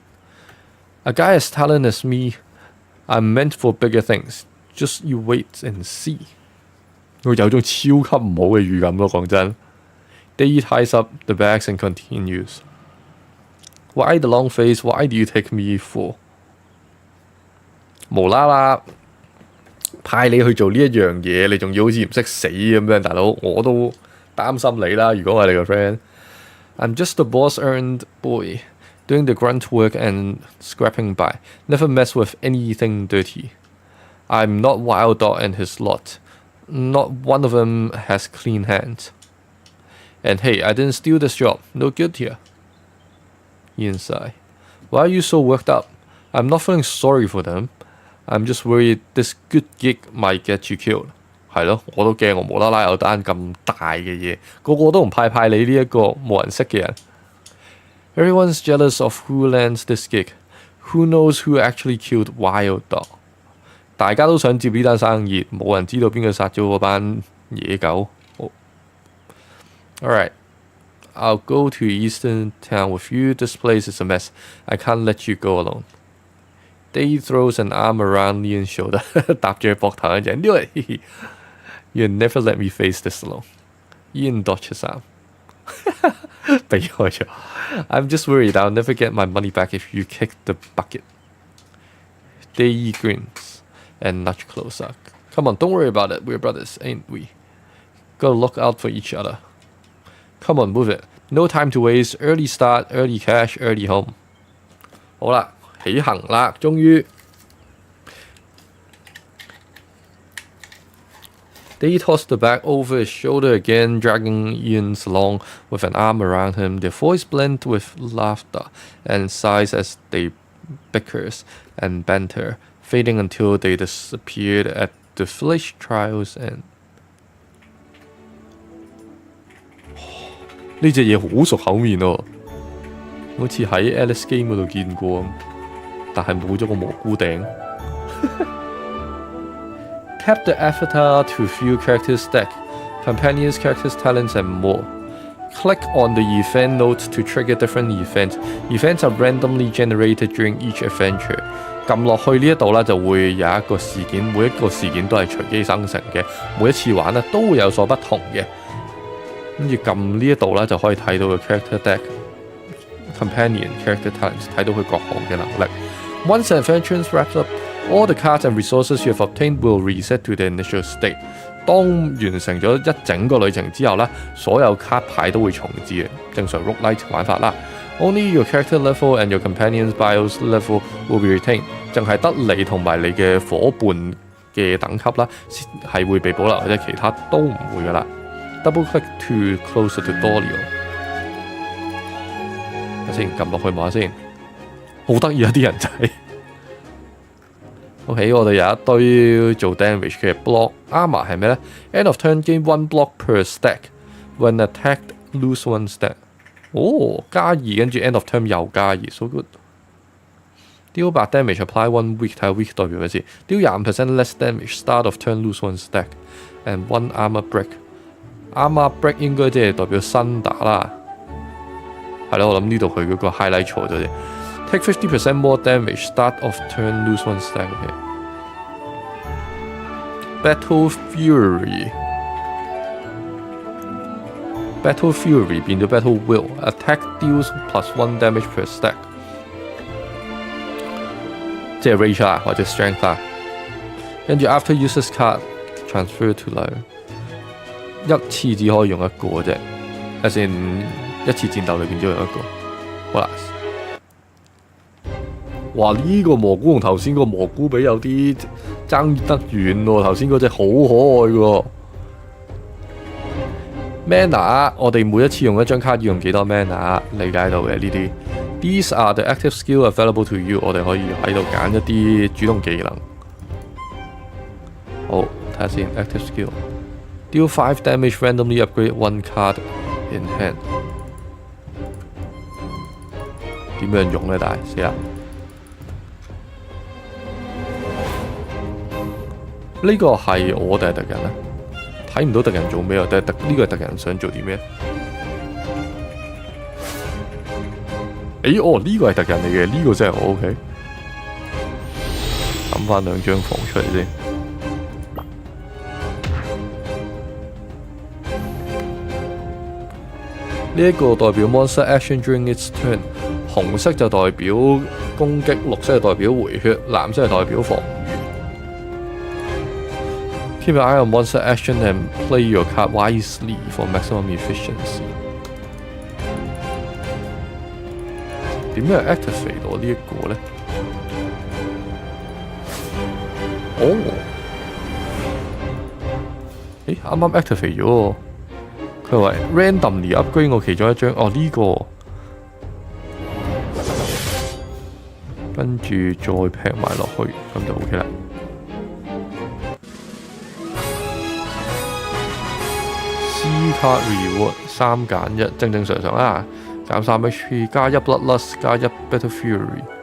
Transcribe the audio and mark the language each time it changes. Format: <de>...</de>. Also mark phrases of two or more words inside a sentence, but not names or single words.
<en>A guy as talented as me, I'm meant for bigger things. Just you wait and see.</en> <yue>我有種超級唔好嘅預感咯，講真。</yue> <en>Day ties up the bags and continues. Why the long face? Why do you take me for?</en> <yue>無啦啦派你去做呢一樣嘢，你仲要好似唔識死咁樣，大佬我都擔心你啦。如果我係你個 friend，</yue> <en>I'm just a boss-earned boy, doing the grunt work and scrapping by. Never mess with anything dirty. I'm not Wild Dog and his lot. Not one of them has clean hands. And hey, I didn't steal this job. No guilt here. Ian sighed. Why are you so worked up? I'm not feeling sorry for them. I'm just worried this good gig might get you killed.</en> <yue>係咯，我都驚我無啦啦有單咁大嘅嘢，個個都唔派你呢一個冇人識嘅人。</yue> <en>Everyone's jealous of who lands this gig. Who knows who actually killed Wild Dog?</en> <yue>大家都想接呢單生意，冇人知道邊個殺咗嗰班野狗。</yue> <en>Alright, I'll go to Eastern Town with you. This place is a mess. I can't let you go alone. Day throws an arm around Ian's shoulder.</en> <yue>搭住佢膊頭一陣，因為</yue> <en>You never let me face this alone. Ian dodged his arm.</en> <yue>避開咗。</yue> <en>I'm just worried I'll never get my money back if you kick the bucket. Day grins and nudge closer. Come on, don't worry about it. We're brothers, ain't we? Gotta look out for each other. Come on, move it. No time to waste. Early start, early cash, early home.</en> <yue>好啦，起行啦，終於。</yue> <en>They tossed the bag over his shoulder again, dragging Ian's along with an arm around him. Their voice blended with laughter and sighs as they bickered and banter, fading until they disappeared at the village trial's end.</en> <yue>呢隻嘢好熟口面喎，好似喺 Alice Game 嗰度見過，但係冇咗個蘑菇頂。</yue> <en>Tap the avatar to view characters' deck, companions, characters' talents, and more. Click on the event note to trigger different events. Events are randomly generated during each adventure.</en> <yue>撳落去呢一度咧，就會有一個事件，每一個事件都係隨機生成嘅，每一次玩咧都會有所不同嘅。跟住撳呢一度咧，就可以睇到個</yue> <en>character deck、</en> <yue>companion、</yue> <en>character talents，</en> <yue>睇到佢各項嘅能力。</yue> <en>Once the adventure wraps up, all the cards and resources you have obtained will reset to the initial state.</en> <yue>當完成咗一整個旅程之後咧，所有卡牌都會重置嘅，正常 Rogue-lite 玩法啦。</yue> <en>Only your character level and your companion's bios level will be retained.</en> <yue>淨係得你同埋你嘅伙伴嘅等級啦，係會被保留，或者其他都唔會噶啦。</yue> <en>Double click to close the tutorial。</en> <yue>睇先，撳落去望下先，好得意啊啲人仔。OK， 我哋有一堆做 damage 嘅</yue> <en>block armor</en> <yue>係咩咧 ？</yue> <en>End of turn gain 1 block per stack. When attacked, lose 1 stack.</en> <yue>哦，加2，跟住</yue> <en>end of turn</en> <yue>又加2</yue> <en>，so good。Deal 8 damage, apply 1 weak，</en> <yue>睇下 weak 代表咩先</yue> <en>？Deal 25% less damage, start of turn lose 1 stack, and 1 armor break。armor break</en> <yue>應該即係代表新打啦。係咯，我諗呢度佢嗰個 highlight 錯咗啫。</yue> <en>Take 50% more damage. Start of turn, lose 1 stack. Okay. Battle Fury.</en> <yue>Battle Fury 變咗 Battle Will.</yue> <en>Attack deals +1 damage per stack.</en> <yue>即係 Rage 啦，或者 Strength 啦。跟住</yue> <en>After uses card transfer to life.</en> <yue>一次只可以用一個啫。</yue> <en>as in</en> <yue>一次戰鬥裏邊只用一個。好啦。哇！呢個蘑菇同頭先個蘑菇比有啲爭得遠喎，頭先嗰隻好可愛喎。</yue> <en>Mana， 我哋每一次用一張卡要用幾多 mana？</en> <yue>理解到嘅呢啲。</yue> <en>These are the active skill available to you。</en> <yue>我哋可以喺度揀一啲主動技能。好，睇下先</yue> <en>，active skill。Deal 5 damage, randomly upgrade 1 card in hand。</en> <yue>點樣用咧？但係死啦！呢個係我定係敵人咧？睇唔到敵人做咩啊？定係呢個係敵人想做啲咩？哦，呢個係敵人嚟嘅，呢個真係我 OK。抌翻2張房出嚟先。呢一個代表</yue> <en>monster action during its turn，</en> <yue>紅色就代表攻擊，綠色就代表回血，藍色就代表防。</yue> <en>Keep your eye on monster action and play your card wisely for maximum efficiency。</en> <yue>點樣 activate 到呢一個咧？哦，啱啱 activate 咗喎。佢話</yue> <en>randomly upgrade</en> <yue>我其中一張，哦呢個，跟住再劈埋落去，咁就 OK 啦。</yue> <en>Card reward</en> <yue>3揀1，正正常常啦，減3 HP， 加1 Bloodlust， 加1 Battle Fury。</yue>